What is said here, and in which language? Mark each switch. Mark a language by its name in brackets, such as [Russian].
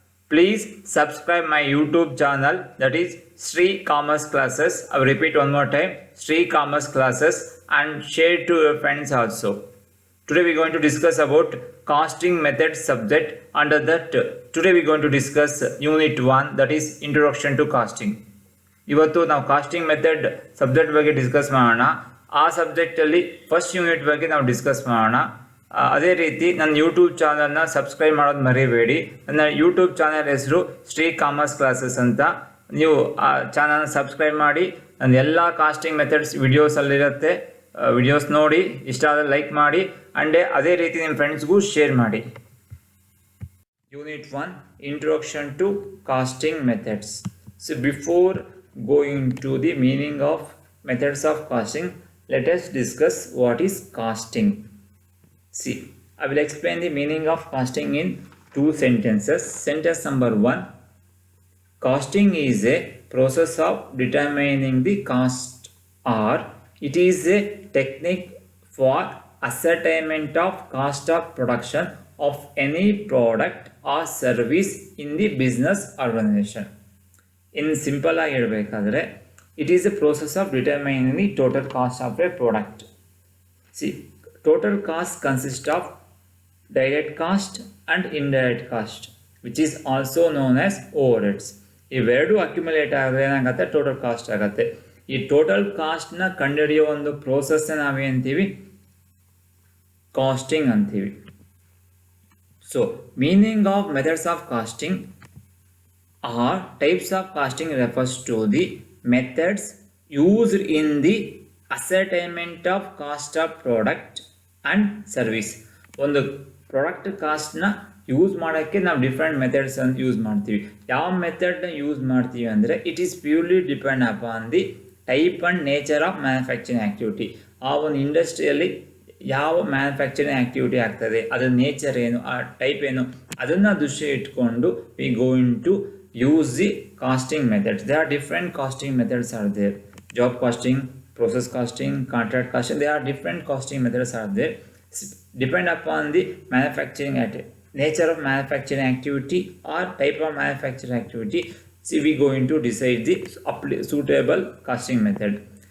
[English] Please subscribe my YouTube channel, that is Sri Commerce Classes. I will repeat one more time, Sri Commerce Classes, and share it to your friends also. Today we are going to discuss about costing method subject. Under that, today we are going to discuss Unit 1, that is Introduction to Costing. [Kannada] ಇವತ್ತು ನಾವು casting method subject ಬಗ್ಗೆ discuss ಮಾಡೋಣ. ಆ ಸಬ್ಜೆಕ್ಟಲ್ಲಿ first unit ಬಗ್ಗೆ ನಾವು discuss ಮಾಡೋಣ. ಅದೇ ರೀತಿ ನನ್ನ ಯೂಟ್ಯೂಬ್ ಚಾನಲ್ನ ಸಬ್ಸ್ಕ್ರೈಬ್ ಮಾಡೋದು ಮರಿಬೇಡಿ. ನನ್ನ ಯೂಟ್ಯೂಬ್ ಚಾನಲ್ ಹೆಸರು ಶ್ರೀ ಕಾಮರ್ಸ್ ಕ್ಲಾಸಸ್ ಅಂತ. ನೀವು ಆ ಚಾನಲ್ನ ಸಬ್ಸ್ಕ್ರೈಬ್ ಮಾಡಿ. ನನ್ನ ಎಲ್ಲ ಕಾಸ್ಟಿಂಗ್ ಮೆಥಡ್ಸ್ ವಿಡಿಯೋಸಲ್ಲಿರುತ್ತೆ. ವಿಡಿಯೋಸ್ ನೋಡಿ, ಇಷ್ಟ ಆದರೆ ಲೈಕ್ ಮಾಡಿ, ಆ್ಯಂಡ್ ಅದೇ ರೀತಿ ನಿಮ್ಮ ಫ್ರೆಂಡ್ಸ್ಗೂ ಶೇರ್ ಮಾಡಿ. [English] Unit 1, introduction to costing methods. So before going to the meaning of methods of costing, let us discuss what is costing. See, I will explain the meaning of costing in 2 sentences. Sentence number 1: costing is a process of determining the cost, or it is a technique for ascertainment of cost of production of any product or service in the business organization. In simple [Kannada] ಆಗಿ ಹೇಳಬೇಕಾದ್ರೆ, [English] it is a process of determining the total cost of a product. See, total cost consists of direct cost and indirect cost, which is also known as overheads. [Kannada] ಇವೆರಡು accumulate ಆದರೆ ಏನಾಗುತ್ತೆ, total cost ಆಗುತ್ತೆ. ಈ total ಕಾಸ್ಟ್ನ ಕಂಡುಹಿಡಿಯೋ ಒಂದು ಪ್ರೋಸೆಸ್ನ ನಾವೇಂತೀವಿ, casting ಅಂತೀವಿ. [English] So meaning of methods of costing or types of costing refers to the methods used in the ascertainment of cost of product and service. [Kannada] ಒಂದು product ಕಾಸ್ಟ್ನ use ಮಾಡೋಕ್ಕೆ ನಾವು different methods ಅಂತ use ಮಾಡ್ತೀವಿ. ಯಾವ ಮೆಥಡ್ನ use ಮಾಡ್ತೀವಿ ಅಂದರೆ, [English] It is purely depend upon the type and nature of manufacturing activity. [Kannada] ಆ ಒಂದು ಇಂಡಸ್ಟ್ರಿಯಲ್ಲಿ ಯಾವ ಮ್ಯಾನುಫ್ಯಾಕ್ಚರಿಂಗ್ ಆ್ಯಕ್ಟಿವಿಟಿ ಆಗ್ತದೆ, ಅದರ ನೇಚರ್ ಏನು, ಆ ಟೈಪ್ ಏನು, ಅದನ್ನು ದೃಷ್ಟಿ ಇಟ್ಕೊಂಡು [English] We go in to use the costing methods. There are different costing methods are there. Job costing, process costing, contract costing. There are different costing methods are there. Depend upon the manufacturing nature of manufacturing activity or type of manufacturing activity. See, we go into decide the suitable costing method.